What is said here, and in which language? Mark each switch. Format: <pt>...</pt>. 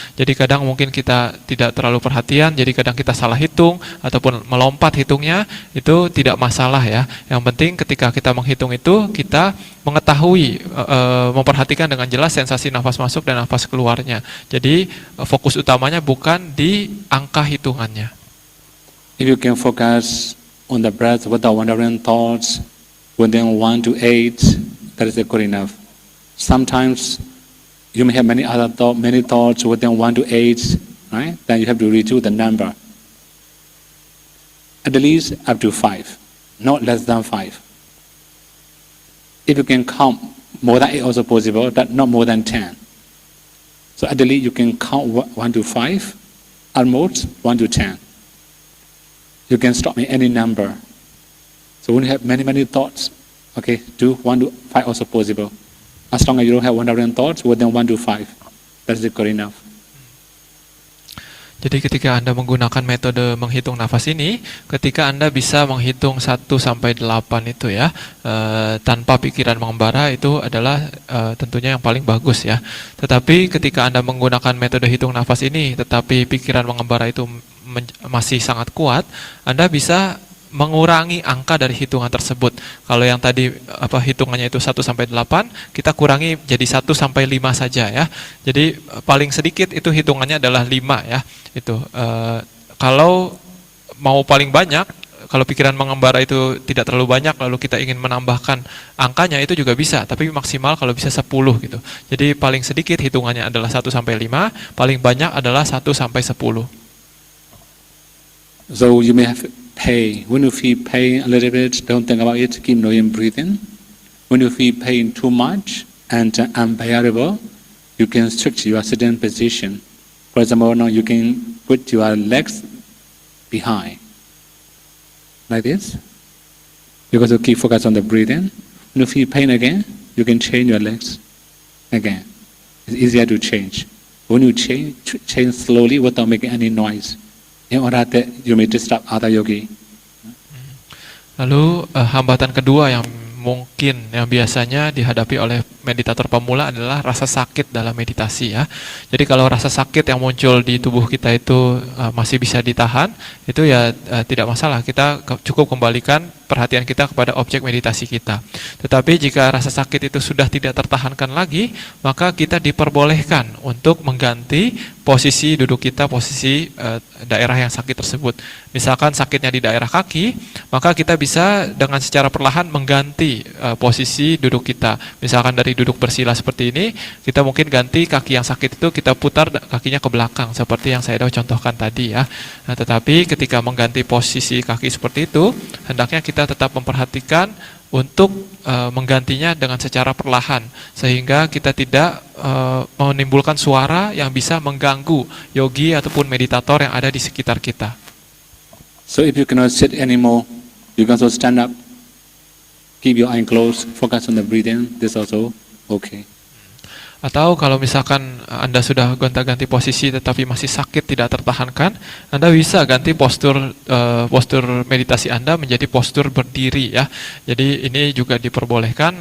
<id>Jadi kadang mungkin kita tidak terlalu perhatian, jadi kadang kita salah hitung ataupun melompat hitungnya, itu tidak masalah ya. Yang penting ketika kita menghitung itu, kita mengetahui, memperhatikan dengan jelas sensasi nafas masuk dan nafas keluarnya. Jadi fokus utamanya bukan di angka hitungannya.</id> <en>If you can focus on the breath without wandering thoughts, within 1 to 8, that is good enough. Sometimes you may have many thoughts within 1 to 8, right? Then you have to reduce the number. At least up to 5, not less than 5. If you can count more than 8 also possible, but not more than 10. So at least you can count 1 to 5, at most 1 to 10. You can stop in any number. So when you have many thoughts, okay, do 1 to 5 also possible. As long as you don't have wandering thoughts, within 1 to 5, that's good enough.</en> <id>Jadi ketika Anda menggunakan metode menghitung nafas ini, ketika Anda bisa menghitung 1 sampai 8 itu ya, tanpa pikiran mengembara, itu adalah tentunya yang paling bagus ya. Tetapi ketika Anda menggunakan metode hitung nafas ini, tetapi pikiran mengembara itu masih sangat kuat, Anda bisa mengurangi angka dari hitungan tersebut. Kalau yang tadi hitungannya itu 1 sampai 8, kita kurangi jadi 1 sampai 5 saja ya. Jadi paling sedikit itu hitungannya adalah 5 ya. Itu kalau mau paling banyak, kalau pikiran mengembara itu tidak terlalu banyak lalu kita ingin menambahkan angkanya, itu juga bisa, tapi maksimal kalau bisa 10 gitu. Jadi paling sedikit hitungannya adalah 1 sampai 5, paling banyak adalah 1 sampai 10.</id> <en>So you may have pain. When you feel pain a little bit, don't think about it, keep knowing breathing. When you feel pain too much and unbearable, you can switch your sitting position. For example, now you can put your legs behind, like this. You got to keep focus on the breathing. When you feel pain again, you can change your legs again. It's easier to change. When you change slowly without making any noise. In order that you may disturb other yogi.</en> <id>Lalu hambatan kedua yang mungkin yang biasanya dihadapi oleh meditator pemula adalah rasa sakit dalam meditasi ya. Jadi kalau rasa sakit yang muncul di tubuh kita itu masih bisa ditahan, itu ya tidak masalah. Kita cukup kembalikan perhatian kita kepada objek meditasi kita. Tetapi jika rasa sakit itu sudah tidak tertahankan lagi, maka kita diperbolehkan untuk mengganti posisi duduk kita, posisi daerah yang sakit tersebut. Misalkan sakitnya di daerah kaki, maka kita bisa dengan secara perlahan mengganti posisi duduk kita. Misalkan dari duduk bersila seperti ini, kita mungkin ganti kaki yang sakit itu, kita putar kakinya ke belakang, seperti yang saya contohkan tadi ya. Nah, tetapi ketika mengganti posisi kaki seperti itu, hendaknya kita tetap memperhatikan untuk menggantinya dengan secara perlahan, sehingga kita tidak menimbulkan suara yang bisa mengganggu yogi ataupun meditator yang ada di sekitar kita.</id> <en>So if you cannot sit anymore, you can also stand up, keep your eye closed, focus on the breathing. This also okay.</en> <id>Atau kalau misalkan Anda sudah gonta-ganti posisi tetapi masih sakit tidak tertahankan, Anda bisa ganti postur meditasi Anda menjadi postur berdiri ya. Jadi ini juga diperbolehkan.</id>